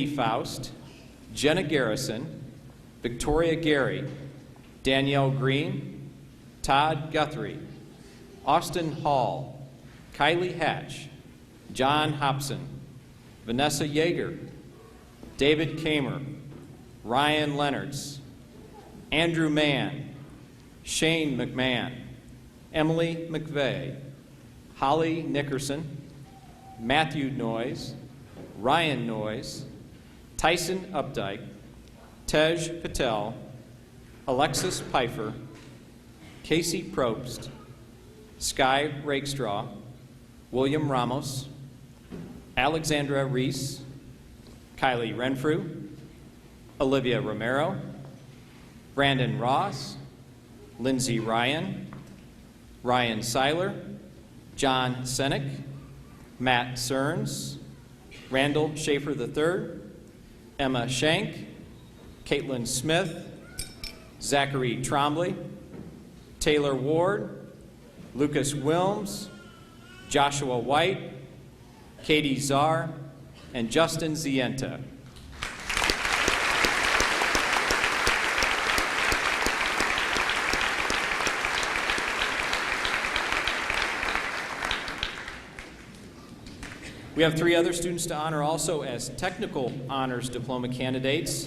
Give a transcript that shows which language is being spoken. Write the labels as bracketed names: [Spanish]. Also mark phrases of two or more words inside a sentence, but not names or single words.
[English] Faust, Jenna Garrison, Victoria Gary, Danielle Green, Todd Guthrie, Austin Hall, Kylie Hatch, John Hobson, Vanessa Yeager, David Kamer, Ryan Leonards, Andrew Mann, Shane McMahon, Emily McVeigh, Holly Nickerson, Matthew Noyes, Ryan Noyes, Tyson Updike, Tej Patel, Alexis Pfeiffer, Casey Probst, Sky Rakestraw, William Ramos, Alexandra Reese, Kylie Renfrew, Olivia Romero, Brandon Ross, Lindsay Ryan, Ryan Seiler, John Senick, Matt Cerns, Randall Schaefer III, Emma Shank, Caitlin Smith, Zachary Trombley, Taylor Ward, Lucas Wilms, Joshua White, Katie Czar, and Justin Zienta. We have 3 other students to honor also as technical honors diploma candidates.